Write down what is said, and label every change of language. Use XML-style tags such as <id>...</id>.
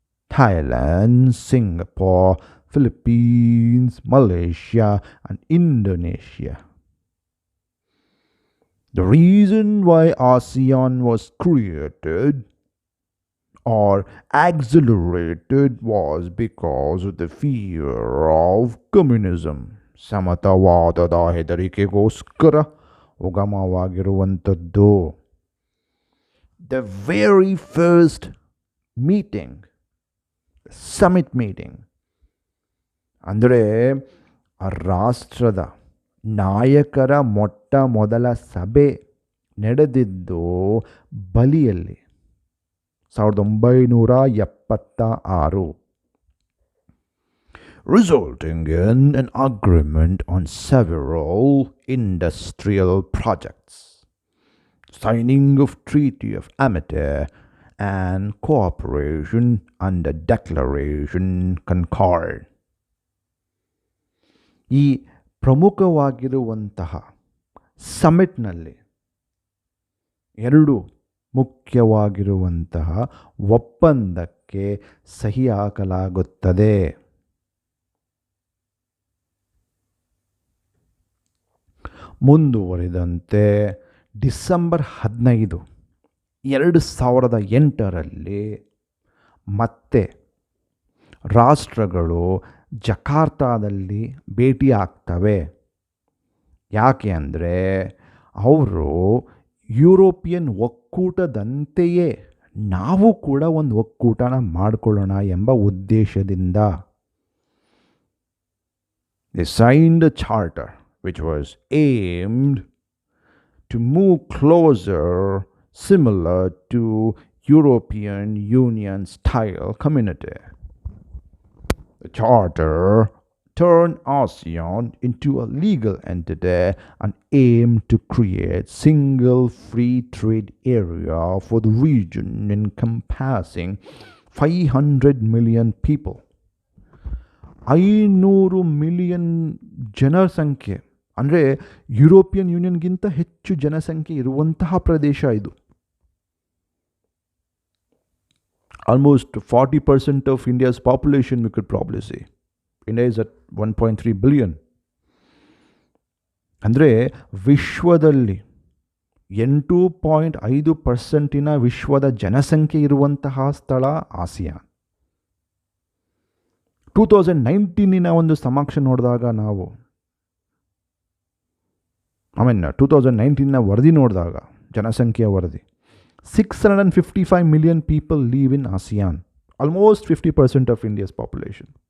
<en>Thailand, Singapore, Philippines, Malaysia and Indonesia. The reason why ASEAN was created or accelerated was because of the fear of communism.</en> <kn>ಸಮತಾವಾದದ ಹೆದರಿಕೆಗೋಸ್ಕರ ಉಗಮವಾಗಿರುವಂಥದ್ದು.</kn> <en>The very first meeting, summit meeting,</en> <kn>ಅಂದರೆ ಆ ರಾಷ್ಟ್ರದ ನಾಯಕರ ಮೊಟ್ಟ ಮೊದಲ ಸಭೆ ನಡೆದಿದ್ದು ಬಲಿಯಲ್ಲಿ 1976,</kn> <en>resulting in an agreement on several industrial projects, signing of Treaty of Amity and cooperation under Declaration Concord.</en> <kn>ಈ ಪ್ರಮುಖವಾಗಿರುವಂತಹ ಸಮಿಟ್ನಲ್ಲಿ 2 ಮುಖ್ಯವಾಗಿರುವಂತಹ ಒಪ್ಪಂದಕ್ಕೆ ಸಹಿ ಹಾಕಲಾಗುತ್ತದೆ. ಮುಂದುವರಿದಂತೆ ಡಿಸೆಂಬರ್ 15, 2008ರಲ್ಲಿ ಮತ್ತೆ ರಾಷ್ಟ್ರಗಳು ಜಕಾರ್ತಾದಲ್ಲಿ ಭೇಟಿ ಆಗ್ತವೆ. ಯಾಕೆ ಅಂದರೆ ಅವರು ಯುರೋಪಿಯನ್ ಒಕ್ಕೂಟದಂತೆಯೇ ನಾವು ಕೂಡ ಒಂದು ಒಕ್ಕೂಟನ ಮಾಡಿಕೊಳ್ಳೋಣ ಎಂಬ ಉದ್ದೇಶದಿಂದ.</kn> <en>They signed a charter which was aimed to move closer, similar to European Union style community. The charter turned ASEAN into a legal entity and aimed to create single free trade area for the region encompassing 500 million people.</en> <kn>500 million ಜನಸಂಖ್ಯೆ ಅಂದರೆ European ಯೂನಿಯನ್ಗಿಂತ ಹೆಚ್ಚು ಜನಸಂಖ್ಯೆ ಇರುವಂತಹ ಪ್ರದೇಶ ಇದು.</kn> <en>Almost 40% of India's population, we could probably say. India is at 1.3 billion.</en> <kn>ಅಂದರೆ ವಿಶ್ವದಲ್ಲಿ 8.5% ವಿಶ್ವದ ಜನಸಂಖ್ಯೆ ಇರುವಂತಹ ಸ್ಥಳ ಆಸಿಯಾನ್. 2019 ಒಂದು ಸಮೀಕ್ಷೆ ನೋಡಿದಾಗ ನಾವು 2019 ವರದಿ ನೋಡಿದಾಗ ಜನಸಂಖ್ಯೆಯ ವರದಿ</kn> <en>655 million people live in ASEAN, almost 50% of India's population.</en>